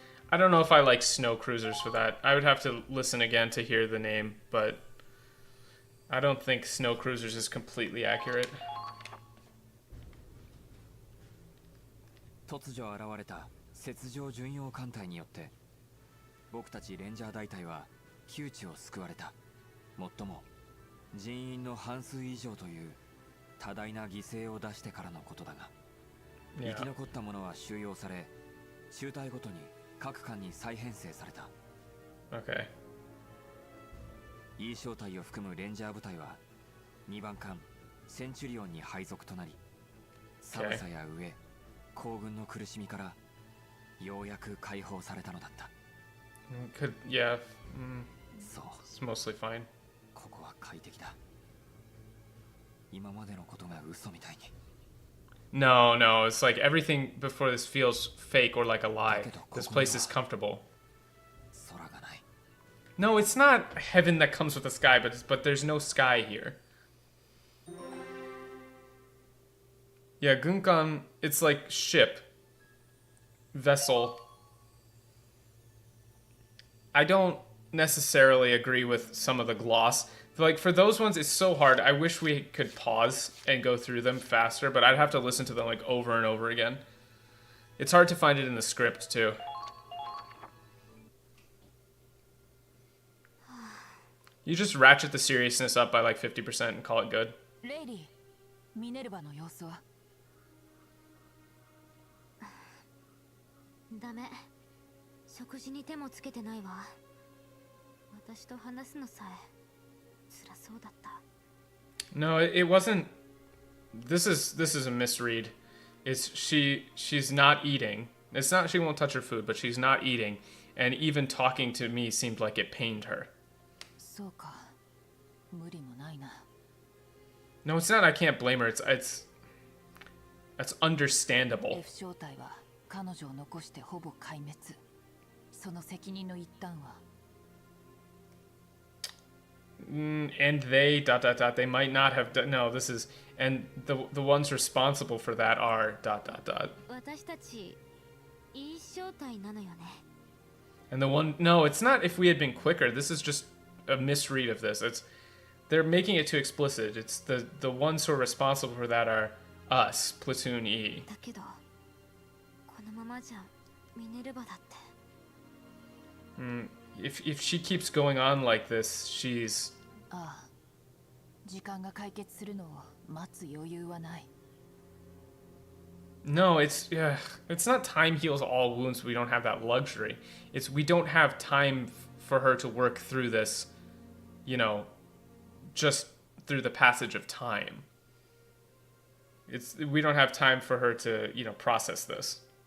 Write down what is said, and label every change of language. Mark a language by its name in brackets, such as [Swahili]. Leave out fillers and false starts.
[English] I don't know if I like snow cruisers for that. I would have to listen again to hear the name, but I don't think snow cruisers is completely accurate. [Japanese] 突如現れた雪上巡洋艦隊によって僕たちレンジャー大隊は窮地を救われた。もっとも人員の半数以上という多大な犠牲を出してからのことだが、生き残った者は収容され、中隊ごとに各艦に再編成された。 [English] Okay. [Japanese] E 小隊を含むレンジャー部隊は2番艦センチュリオンに配属となり、寒さや飢え、行軍の苦しみからようやく解放されたのだった。 [English] Could, yeah. [Japanese] そう。 [English] It's mostly fine. [Japanese] ここは快適だ。今までのことが嘘みたいに。 [English] No, no, it's like everything before this feels fake or like a lie. This place is comfortable. [Japanese] 空がない。 [English] No, it's not heaven that comes with the sky, but there's no sky here. Yeah, Gunkan, it's like ship, vessel. I don't necessarily agree with some of the gloss. Like, for those ones, it's so hard. I wish we could pause and go through them faster, but I'd have to listen to them, like, over and over again. It's hard to find it in the script, too. You just ratchet the seriousness up by, like, 50% and call it good. [Japanese] レイリー、ミネルヴァの様子は？ダメ。食事に手もつけてないわ。私と話すのさえ辛そうだった。 [English] No, it wasn't. This is a misread. It's she's not eating. It's not she won't touch her food, but she's not eating, and even talking to me seemed like it pained her. [Japanese] そうか。無理もないな。 [English] No, it's not. I can't blame her. That's understandable. [Japanese] F 小隊は彼女を残してほぼ壊滅。その責任の一端は。 [English] And they ... they might not have done. No, this is, and the ones responsible for that are ... [Japanese] 私たちいい正体なのよね。 [English] And the one, no, it's not. If we had been quicker, this is just a misread of this. They're making it too explicit. It's the ones who are responsible for that are us, Platoon E. [Japanese] だけどこのままじゃミネルヴァだって。 [English] If she keeps going on like this, she's... [Japanese] ああ、時間が解決するのを待つ余裕はない。 [English] No, it's not time heals all wounds. We don't have that luxury. It's we don't have time for her to work through this, you know, just through the passage of time. We don't have time for her to, you know, process this.